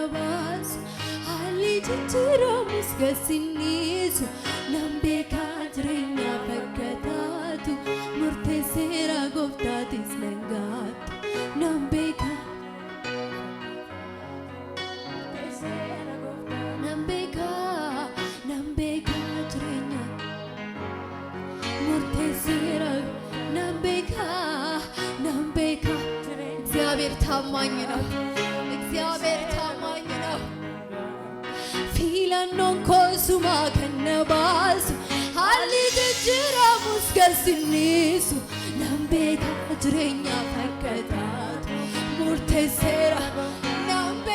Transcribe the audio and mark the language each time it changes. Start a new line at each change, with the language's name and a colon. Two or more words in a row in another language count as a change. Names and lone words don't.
Oromo: baasu haalli jijjiiramus gaazexeessu nan beekaa jireenyaaf akka taatu murteesseera gooftaatis nan gaatu nan beekaa jireenya murteesseera nan beekaa
Amharic: እግዚአብሔር ታማኝ ነው
Oromo: filannoon koo suma kan na baasu haalli jijjiiramus gaazexeessu nan beekaa jireenyaaf akka taatu murteesseera nan